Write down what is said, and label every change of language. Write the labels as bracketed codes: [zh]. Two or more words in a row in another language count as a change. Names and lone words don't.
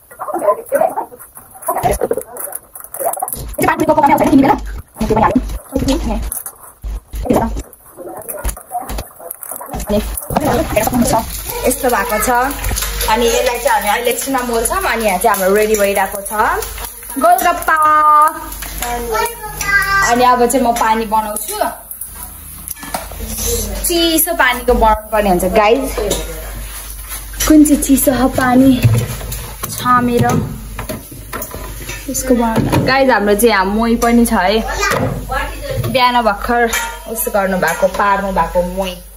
[hi] ये पानी को पकाने नहीं मिला ये बना लो ठीक है [ne] यस्तो भएको छ अनि यसलाई चाहिँ हामी अहिले एकछिनमा मोल्छौँ अनि यहाँ चाहिँ हाम्रो रेडी भइरहेको छ गोलगप्पा अनि अब चाहिँ म पानी बनाउँछु चिसो पानीको बनाउनु पर्ने हुन्छ गाइज कुन चाहिँ चिसो पानी छामेर यसको बनाउनु गाइज हाम्रो चाहिँ यहाँ मोही पनि छ है बिहान भर्खर यसो गर्नु भएको पार्नु भएको मोही